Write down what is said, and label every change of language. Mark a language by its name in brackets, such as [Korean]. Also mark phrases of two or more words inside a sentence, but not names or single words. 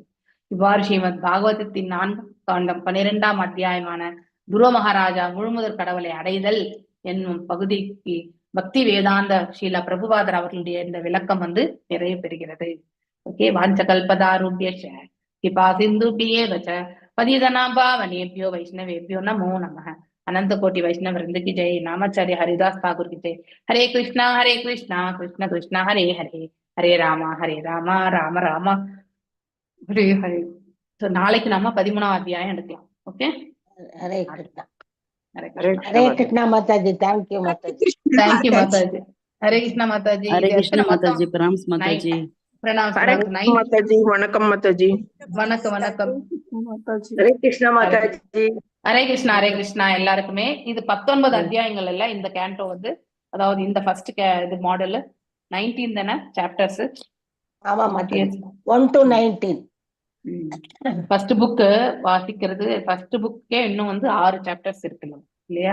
[Tamil] இவ்வாறு ஸ்ரீமத் பாகவதத்தின் 4 காண்டம் 12ஆம் அத்தியாயமான துருவ மகாராஜா முழுமுதற் கடவுளை அடைதல் என்னும் பகுதிக்கு பக்தி வேதாந்த ஸ்ரீல பிரபுபாதர் அவர்களுடைய இந்த விளக்கம் வந்து நிறைவு பெறுகிறது. [Sanskrit] ஓகே, वाञ्छा कल्पतरुभ्य कृपा सिन्धुभ्ये वच्च पतितानां पावनेभ्यो वैष्णवेभ्यो नमो नमः. [Hindi] अनंत कोटि वैष्णव वृंद की जय. नामाचार्य हरिदास ठाकुर की जय. हरे कृष्णा कृष्ण कृष्ण हरे हरे, हरे राम राम राम हरे हरे. [Tamil] ஸோ நாளைக்கு நாம 13ஆம் அத்தியாயம் எடுக்கலாம். ஓகே, ஹரே கிருஷ்ணா. ஹரே हरे கிருஷ்ணா. ஹரே கிருஷ்ணா மாதாஜி. தேங்க்யூ மாதாஜி. தேங்க்யூ மாதாஜி. ஹரே கிருஷ்ணா மாதாஜி. [Hindi] हरे कृष्ण माताजी, प्रणाम माताजी। [Tamil] பிரணாம். [Hindi] हरे कृष्ण माताजी, वणकम माताजी। [Tamil] வணக்கம் வணக்கம். [Hindi] हरे कृष्ण माताजी। [Tamil] ஹரே கிருஷ்ணா எல்லாருக்குமே. இது 19 அத்தியாயங்கள் இல்ல இந்த கேண்டோ வந்து, அதாவது இந்த ஃபர்ஸ்ட் இது மாடல் 19 தானே சாப்டர்ஸ். ஆமா மாதாஜி, 1 to 19. [English] first book [Tamil] வாசிக்கிறது, [English] first book [Tamil] இன்னும் வந்து 6 சாப்டர்ஸ் இருக்குல்ல இல்லையா.